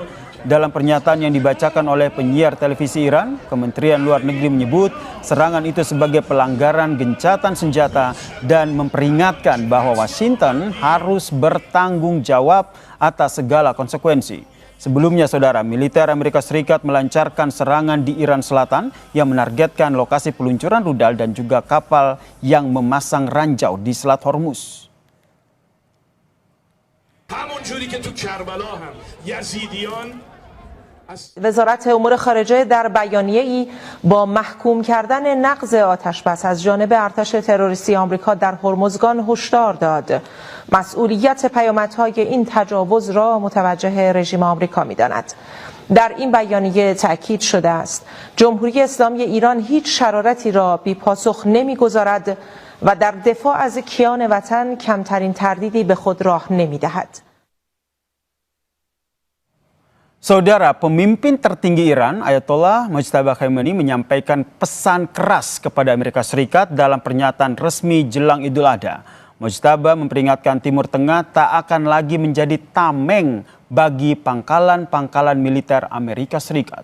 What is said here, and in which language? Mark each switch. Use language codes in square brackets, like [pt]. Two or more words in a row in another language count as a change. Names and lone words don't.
[id] Dalam pernyataan yang dibacakan oleh penyiar televisi Iran, Kementerian Luar Negeri menyebut serangan itu sebagai pelanggaran gencatan senjata dan memperingatkan bahwa Washington harus bertanggung jawab atas segala konsekuensi. Sebelumnya, Saudara, militer Amerika Serikat melancarkan serangan di Iran Selatan yang menargetkan lokasi peluncuran rudal dan juga kapal yang memasang ranjau di Selat Hormuz. [fa] وزارت امور خارجه در بیانیه‌ای با محکوم کردن نقض آتشبس از جانب ارتش تروریستی آمریکا در هرمزگان هشدار داد. مسئولیت پیامدهای این تجاوز را متوجه رژیم آمریکا می‌داند. در این بیانیه تأکید شده است جمهوری اسلامی ایران هیچ شرارتی را بی پاسخ نمیگذارد و در دفاع از کیان وطن کمترین تردیدی به خود راه نمیدهد. [id] Saudara, pemimpin tertinggi Iran, Ayatollah Mojtaba Khamenei menyampaikan pesan keras kepada Amerika Serikat dalam pernyataan resmi jelang Idul Adha. Mojtaba memperingatkan Timur Tengah tak akan lagi menjadi tameng bagi pangkalan-pangkalan militer Amerika Serikat.